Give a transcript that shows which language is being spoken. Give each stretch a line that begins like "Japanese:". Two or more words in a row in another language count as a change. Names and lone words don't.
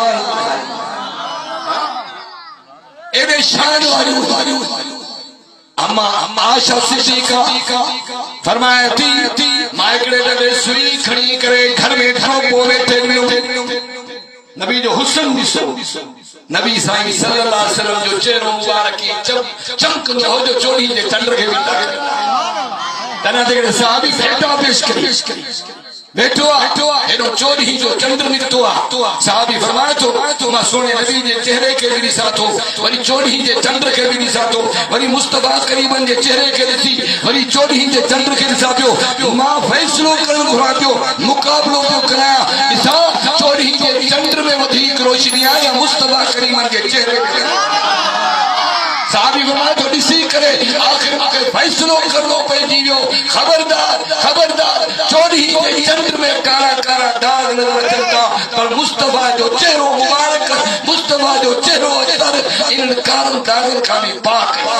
Sindhi: एॾे शान वारियूं अम्मा आयशा सिद्दीका फरमाए थी मां हिकिड़े दफ़े सुई खणी करे घर में खड़ो पोइ वेठे नबी जो हुस्न ॾिसो नबी साईं
Arabic: صلى الله عليه وسلم
Sindhi: जो चेहरो मुबारक चमकंदो हो जो चोरी जे चंड खे भी तक तना ते सहाबी फेटा पेश करी बैठो हेॾो चोॾहीं जो चंड निकितो आहे साहबी फरमाए थो मां सोने नबी जे चेहरे खे बि ॾिसां थो वरी चोॾहीं जे चंड खे बि ॾिसां थो वरी मुस्तफा करीमन जे चेहरे खे ॾिसी वरी चोॾहीं जे चंड खे ॾिसां पियो मां फ़ैसिलो करणु घुरां पियो मुक़ाबिलो पियो करायां ॾिसां चोॾहीं जे चंड में वधीक रोशनी आहे या मुस्तफा करीमन जे चेहरे खे साहबी फरमाए थो ॾिसी करे आख़िर मूंखे फ़ैसिलो करणो पइजी वियो खबरदार चोॾहीं जे चंड में कारा कारा दाग नज़र अचनि था पर मुस्तफा जो चेहरो मुबारक मुस्तफा जो चेहरो अतर इन्हनि कारनि दागनि खां बि पाक